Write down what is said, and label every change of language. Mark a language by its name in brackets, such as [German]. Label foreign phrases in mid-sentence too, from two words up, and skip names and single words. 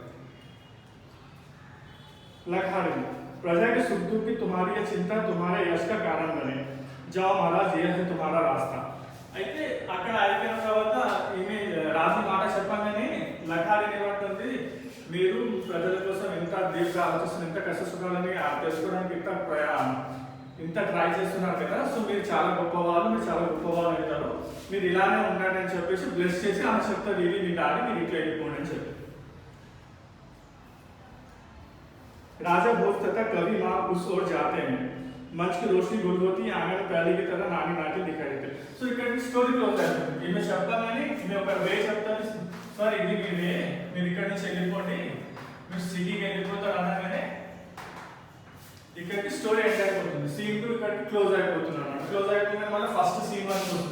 [Hindi] लखाड़ी प्रजा के सुख दुख की तुम्हारी चिंता तुम्हारे यश का कारण बने जाओ महाराज ये है तुम्हारा रास्ता [Telugu] అయితే అక్కడ అయిపోయిన తర్వాత ఈమె రాజు మాట చెప్పగానే లఖాడి కష్ట సుఖాలని తెలుసుకోవడానికి ఇంత ట్రై చేస్తున్నారు కదా, సో మీరు చాలా గొప్పవాళ్ళు, మీరు చాలా గొప్పవాళ్ళు అవుతారు, మీరు ఇలానే ఉండండి అని చెప్పేసి బ్లెస్ చేసి ఆమె చెప్తారు ఇది మీ డాడీ, మీరు ఇట్లా వెళ్ళిపోండి అని చెప్పి. [Hindi] राजा भोज तथा कवि माँ उस ओर जाते हैं, मंच की रोशनी गुल होती है, आंगन में पहले की तरह नानी नाटी दिखाई देते. [Telugu] సో ఇక్కడ స్టోరీ క్లోజ్ అయిపోతుంది. ఈమె చెప్తామని ఈమె ఒక వే చెప్తాను, సార్ ఇది మీ వే, మీరు ఇక్కడ నుంచి వెళ్ళిపోండి, మీరు సిటీకి వెళ్ళిపోతారు అనగానే ఇక్కడికి స్టోరీ ఎండ్ అయిపోతుంది. సీన్ 2 ఇక్కడికి క్లోజ్ అయిపోతుంది అన్నమాట. క్లోజ్ అయిపోయిన మళ్ళీ ఫస్ట్ సీన్ 1 వస్తుంది.